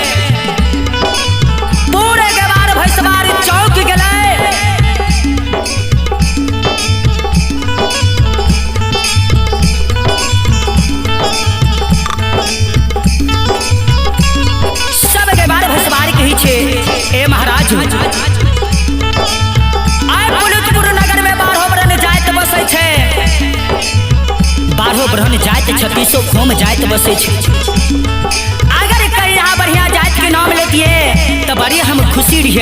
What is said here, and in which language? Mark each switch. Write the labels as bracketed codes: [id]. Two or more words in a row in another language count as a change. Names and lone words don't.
[mai] पूरे के बार भैसवार चौक गेलै, सब के बार भैसवार कहै छै ए महाराज आय पुनीतपुर नगर में 12 ब्रह्म जाति बसै छै, 12 ब्रह्म जाति 36 खोम जाति बसै छै। अगर कहीं यहाँ बढ़िया जाति के नाम लेतिए तो बड़ी हम खुशी रहिए।